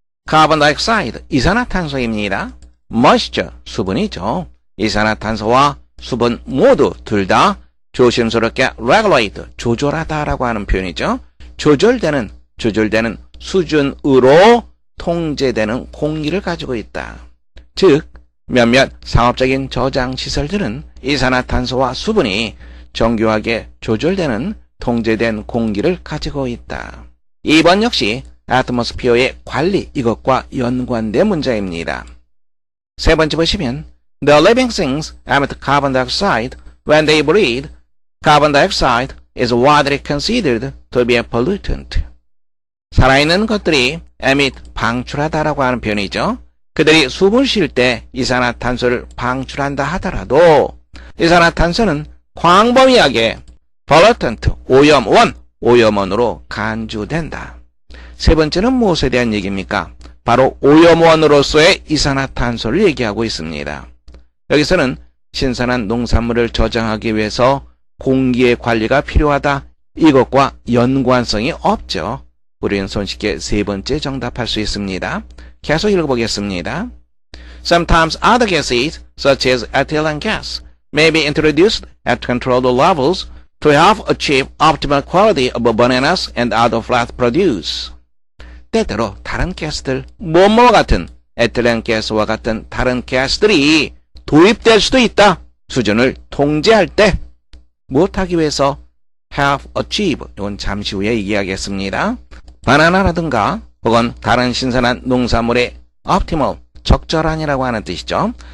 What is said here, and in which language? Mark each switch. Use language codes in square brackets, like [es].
[ko] carbon dioxide, 이산화탄소입니다. moisture, 수분이죠. 이산화탄소와 수분 모두 둘 다 조심스럽게 regulate, 조절하다라고 하는 표현이죠. 조절되는 수준으로 통제되는 공기를 가지고 있다. 즉 몇몇 상업적인 저장 시설들은 이산화탄소와 수분이 정교하게 조절되는 통제된 공기를 가지고 있다. 2번 역시 atmosphere의 관리 이것과 연관된 문장입니다. [en] 세 번째 보시면 The living things emit carbon dioxide. When they breathe, carbon dioxide is widely considered to be a pollutant. [ko] 살아있는 것들이 emit, 방출하다라고 하는 표현이죠. 그들이 숨을 쉴 때 이산화탄소를 방출한다 하더라도 이산화탄소는 광범위하게 pollutant, 오염원으로 간주된다. 세 번째는 무엇에 대한 얘기입니까? 바로 오염원으로서의 이산화탄소를 얘기하고 있습니다. 여기서는 신선한 농산물을 저장하기 위해서 공기의 관리가 필요하다. 이것과 연관성이 없죠. 우리는 손쉽게 세 번째 정답할 수 있습니다. 계속 읽어보겠습니다. [en] Sometimes other gases, such as ethylene gas, may be introduced at controlled levels to help achieve optimal quality of bananas and other fruit produce. [ko] 때때로 다른 가스들, 뭐뭐와 같은 에틸렌 가스와 같은 다른 가스들이 도입될 수도 있다. 수준을 통제할 때 무엇하기 위해서 have achieve, 이건 잠시 후에 얘기하겠습니다. 바나나라든가 혹은 다른 신선한 농산물의 optimal, 적절한이라고 하는 뜻이죠.